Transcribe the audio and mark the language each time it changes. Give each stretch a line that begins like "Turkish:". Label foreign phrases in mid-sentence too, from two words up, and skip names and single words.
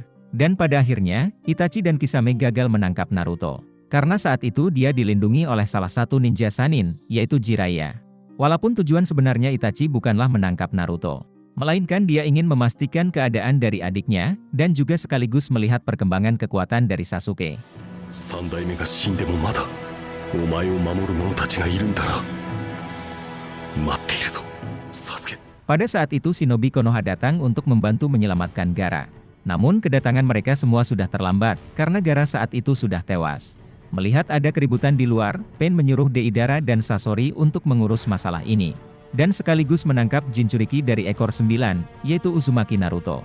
Indonesian: Dan pada akhirnya, Itachi dan Kisame gagal menangkap Naruto. Karena saat itu dia dilindungi oleh salah satu ninja Sannin, yaitu Jiraiya. Walaupun tujuan sebenarnya Itachi bukanlah menangkap Naruto, melainkan dia ingin memastikan keadaan dari adiknya, dan juga sekaligus melihat perkembangan kekuatan dari Sasuke.
Japanese: 三代目が死んでもまだお前を守る者たちがいるんだな。待っているぞ、サスケ。
Indonesian: Pada saat itu shinobi Konoha datang untuk membantu menyelamatkan Gaara. Namun kedatangan mereka semua sudah terlambat, karena Gaara saat itu sudah tewas. Melihat ada keributan di luar, Pain menyuruh Deidara dan Sasori untuk mengurus masalah ini. dan sekaligus menangkap Jinchuriki dari ekor 9, yaitu Uzumaki Naruto.